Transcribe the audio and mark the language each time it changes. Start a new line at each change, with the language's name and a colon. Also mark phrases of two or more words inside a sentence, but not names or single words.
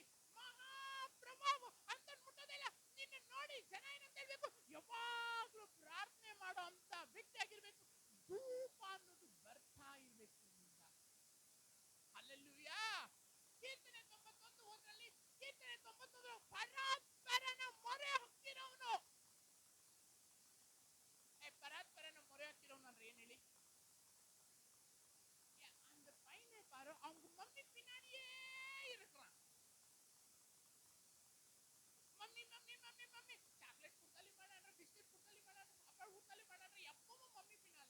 Kannada: ಮಹಾಪ್ರವಾಹ ಅಂತ ಮುಟ್ಟೋದೇ ಇಲ್ಲ. ನಿನ್ನ ನೋಡಿ ಜನ ಏನಂತ ಹೇಳ್ಬೇಕು? ಯಾವಾಗ್ಲೂ ಪ್ರಾರ್ಥನೆ ಮಾಡೋ ಅಂತ ವ್ಯಕ್ತಿ ಆಗಿರ್ಬೇಕು. ಧೂಪ ಅನ್ನೋದು ಬರ್ತಾ ಇರ್ಬೇಕು ನಿಮ್ಮಿಂದ. ಹಲ್ಲೆಲೂಯಾ. ಕೀರ್ತನೆ 91:1 ಕೀರ್ತನೆ 91 ಪರಾತ್ಪರನ ಮೊರೆ ಹೊಕ್ಕಿರೋನು.
Tamil: பராத்பரன முறை வைக்கிறவன் ஏன் ಹೇಳಿ? அந்த பையனை பாரு, அவங்க மம்மி பின்னாடியே இருக்கிறான். மம்மி மம்மி மம்மி மம்மி சாக்லேட் கொடுத்தாலும் பண்ணான்ற, பிஸ்கட் கொடுத்தாலும் பண்ணான்ற, சாப்பாடு கொடுத்தாலும் பண்ணான்ற, எப்பவும் மம்மி பின்னால.